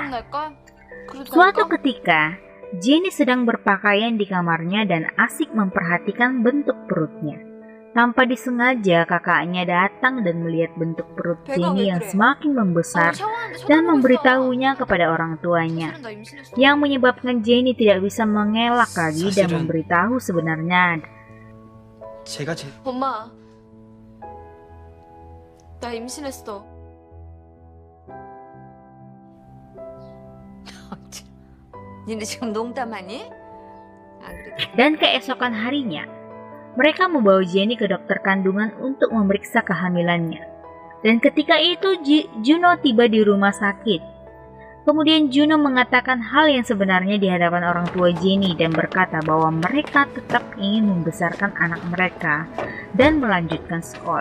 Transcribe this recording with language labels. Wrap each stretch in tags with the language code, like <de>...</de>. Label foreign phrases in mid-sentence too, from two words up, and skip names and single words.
<id>Suatu ketika, Jennie sedang berpakaian di kamarnya dan asik memperhatikan bentuk perutnya. Tanpa disengaja, kakaknya datang dan melihat bentuk perut Jenny yang semakin membesar dan memberitahunya kepada orang tuanya, yang menyebabkan Jenny tidak bisa mengelak lagi dan memberitahu sebenarnya.</id> <ko>엄마, 나 임신했어. 니네 지금 농담하니? 안 그래도</ko> <id>Dan keesokan harinya, mereka membawa Jenny ke dokter kandungan untuk memeriksa kehamilannya. Dan ketika itu Juno tiba di rumah sakit. Kemudian Juno mengatakan hal yang sebenarnya di hadapan orang tua Jenny dan berkata bahwa mereka tetap ingin membesarkan anak mereka dan melanjutkan sekolah.</id>